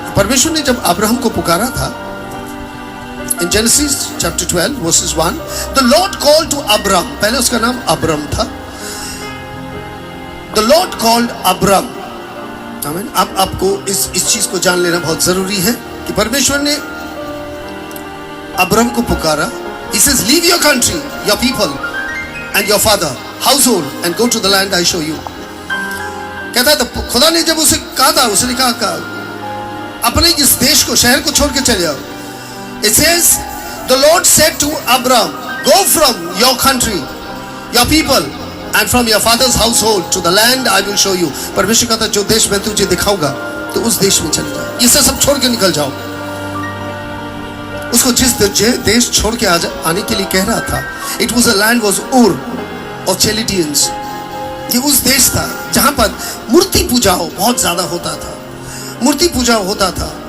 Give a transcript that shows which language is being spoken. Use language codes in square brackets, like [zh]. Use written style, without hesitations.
[hi] परमेश्वर ने जब अब्राहम को पुकारा था, [en] in Genesis chapter 12 verses 1, the Lord called to Abram, [hi] पहले उसका नाम अब्राम था, [en] The Lord called Abram. [hi] आमीन। अब आपको इस चीज को जान लेना बहुत जरूरी है कि परमेश्वर ने अब्राम को पुकारा। [en] He says, leave your country, your people and your father, household and go to the land I show you. [hi] कहता है तो खुदा ने जब उसे कहा था, उसने कहा अपने इस देश को, शहर को छोड़ के चले जाओ। [en] It says, the Lord said to Abram, go from your country, your people and from your father's household to the land I will show you. [hi] परमेश्वर कहता जो देश मैं तुझे दिखाऊंगा तो उस देश में चले जाओ, ये सब छोड़ के निकल जाओ। उसको जिस देश छोड़ के आने के लिए कह रहा था, [en] it was a land was Ur of Chaldeans. [hi] ये उस देश था जहां पर मूर्ति पूजा बहुत ज्यादा होता था, मूर्ति पूजा होता था।